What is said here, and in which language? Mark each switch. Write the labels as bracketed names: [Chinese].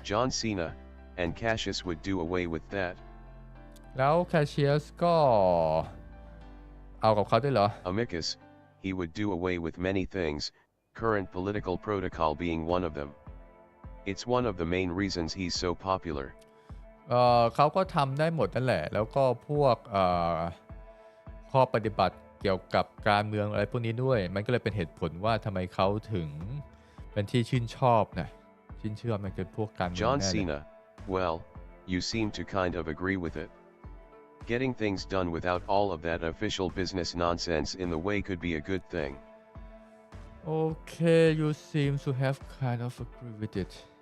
[English] John Cena, and Cassius would do away with that. [Thai] แล้ว Cassius ก็เอากับเขาด้วยเหรอ [English] Amicus, he would do away with many things, current political protocol being one of them. It's one of the main reasons he's so popular. [Thai] เขาก็ทำได้หมดนั่นแหละแล้วก็พวกข้อปฏิบัติเกี่ยวกับการเมืองอะไรพวกนี้ด้วยมันก็เลยเป็นเหตุผลว่าทำไมเขาถึงเป็นที่ชื่นชอบนะชื่นชอบมันคือพวกการเมือง [English] John Cena, well, you seem to kind of agree with it. Getting things done without all of that official business nonsense in the way could be a good thing. Okay, you seem to have kind of agree with it.